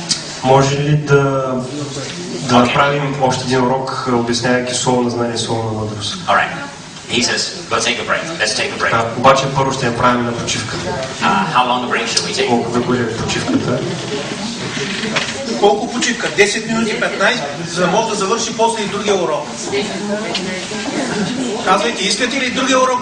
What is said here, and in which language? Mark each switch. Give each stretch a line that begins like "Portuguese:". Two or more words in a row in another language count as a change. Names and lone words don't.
Bulgarian: Може ли да направим още един урок, обяснявайки слово на знание и слово на мъдрост?
English: All right. He says, go take a break. Let's take a break.
Bulgarian: Обаче първо ще направим на почивка.
English: How long a break should we take?
Bulgarian: Колко да бъде почивката? Колко почивка? 10 минути, 15, за да може да завърши после и другия урок. Казвайте, искате ли другия урок?